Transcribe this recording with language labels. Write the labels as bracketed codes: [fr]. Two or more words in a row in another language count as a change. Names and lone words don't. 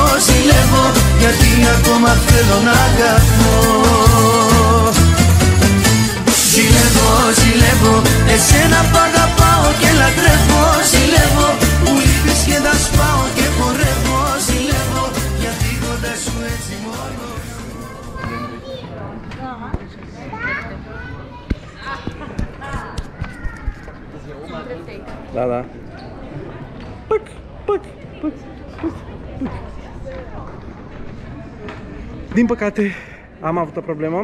[el] Ζηλεύω, γιατί ακόμα θέλω να αγαπώ. Ζηλεύω, ζηλεύω, εσένα που αγαπάω και λατρεύω. Ζηλεύω, που λείπεις και τα σπάω και χορεύω. Ζηλεύω, γιατί κοντά σου έτσι μόνο. [ro] Da, da. Păc, păc, păc, păc, păc. Din păcate, am avut o problemă.